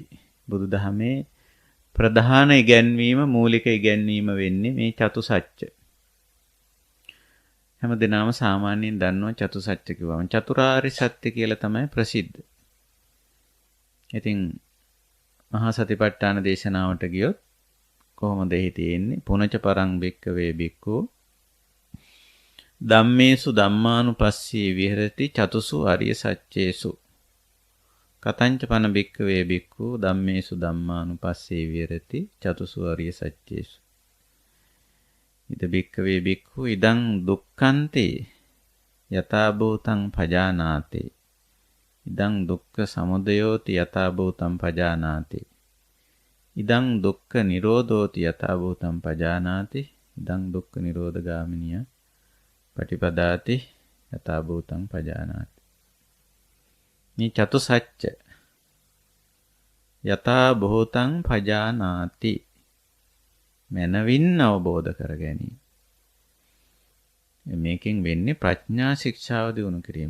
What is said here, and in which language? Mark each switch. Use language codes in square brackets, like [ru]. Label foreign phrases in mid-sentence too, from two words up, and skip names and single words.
[si] බුදුදහමේ ප්‍රධාන ඉගැන්වීම, මූලික ඉගැන්වීම වෙන්නේ මේ චතු සත්‍ය. හැමදෙනාම සාමාන්‍යයෙන් දන්නවා චතු සත්‍ය කිව්වම චතුරාර්ය සත්‍ය කියලා තමයි ප්‍රසිද්ධ. ඉතින් මහා සතිපට්ඨාන දේශනාවට ගියොත් කොහොමද එහි තියෙන්නේ? [pi] පුනච පරං භික්ඛවේ භික්ඛු ධම්මේසු ධම්මානුපස්සී විහෙරති චතුසු අරිය සච්චේසු කතංච පන භික්ඛවේ භික්ඛු ධම්මේසු ධම්මානුපස්සී විහෙරති චතුසු අරිය සච්චේසු ඉද භික්ඛවේ භික්ඛු ඉදං දුක්ඛන්ති යථා භූතං පජානාති ඉදං දුක්ඛ සමුදයෝති යථා භූතං පජානාති ඉදං දුක්ඛ නිරෝධෝති යථා භූතං පජානාති ඉදං දුක්ඛ නිරෝධගාමිනිය පටිපදාති යථා භූතං පජානාති. [si] මේ චතු සත්‍ය [pi] යථා භූතං පජානාති [si] මනවින් අවබෝධ කර ගැනීම. මේකෙන් වෙන්නේ ප්‍රඥා ශික්ෂාව දිනු කිරීම.